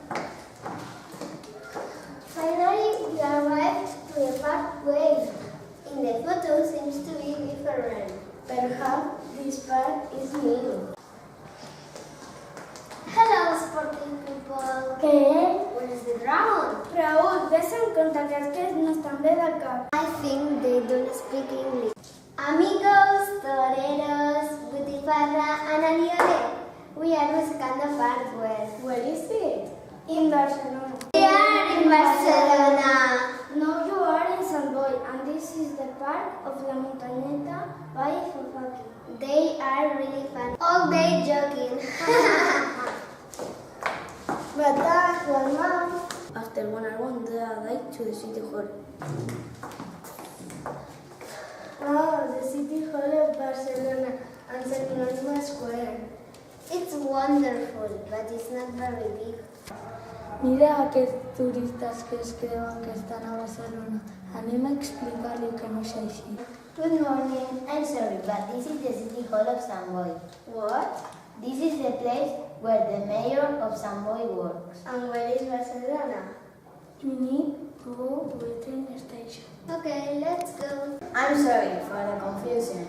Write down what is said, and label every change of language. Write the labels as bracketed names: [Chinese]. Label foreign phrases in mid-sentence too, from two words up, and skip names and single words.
[English] Finally, we arrived to the parkway. In the photo seems to be different. Perhaps this park is new. Hello, sporting people. [Spanish] ¿Qué? [English] Where is the ground? [Catalan] Raúl, ves en compte que aquests no estan bé del cap. [English] I think they don't speak English. [Spanish] Amigos, toreros, butifarra, [English] and aliole. We are buscando parkway. Where is it? In Barcelona. We are in Barcelona. Now you are in Sant Boi, and this is the park of La Montañeta by Fofaki. They are really fun. All day joking. But that's what mom. After 1 hour, they arrived to the city hall. Oh, the city hall of Barcelona and St. Anonymous Square. It's wonderful, but it's not very big. [Catalan] Mira aquests turistes que es creuen que estan a Barcelona. Anem a explicar-li que no és així. [English] Good morning. I'm sorry, but this is the city hall of Sant Boi. What? This is the place where the mayor of Sant Boi works. And where is Barcelona? You need to go to the train station. Okay, let's go. I'm sorry for the confusion.